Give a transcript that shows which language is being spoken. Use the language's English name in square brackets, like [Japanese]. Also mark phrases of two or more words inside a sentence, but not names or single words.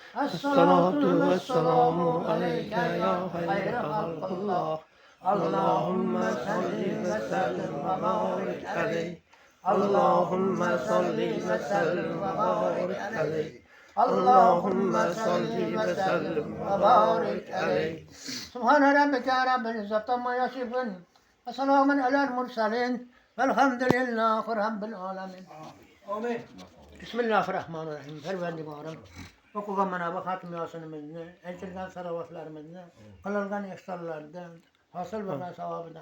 [Arabic] الصلاة والسلام عليك يا خير خلق الله. اللهم صل وسلم وبارك عليه. اللهم صل وسلم وبارك عليه. اللهم صل وسلم وبارك عليه. سبحان ربك رب العزة عما يصفون. وسلام على المرسلين. والحمد لله رب العالمين. Amin. Bismillahirrahmanirrahim. [Uyghur] Perverdigarım. Okugan Cenab-ı Hatim Yasin'imizni, elçilgan salavatlarımızı, kılılgan ihtarlardan, hasıl olan sevabından.